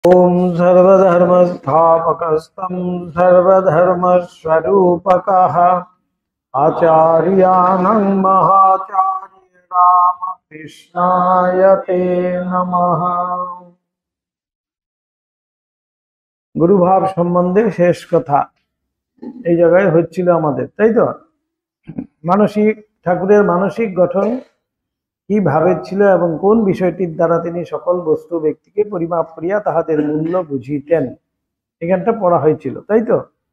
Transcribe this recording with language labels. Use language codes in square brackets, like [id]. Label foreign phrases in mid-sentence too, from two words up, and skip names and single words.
[sa] ओम सर्वधर्मस्थापकस्तं सर्वधर्मस्वरूपकः आचार्यानं महाचार्य रामकृष्णाय ते नमः। [bn] গুরুভাব সম্বন্ধে শেষ কথা এই জায়গায় হচ্ছিল আমাদের, তাই তো? মানসিক ঠাকুরের মানসিক গঠন কিভাবে ছিল এবং কোন বিষয়টির দ্বারা তিনি সকল বস্তু ব্যক্তিকে পরিমাপ করিয়া তাহাদের মূল্য বুঝিতেন, এখানটা পড়া হয়েছিল, তাই তো?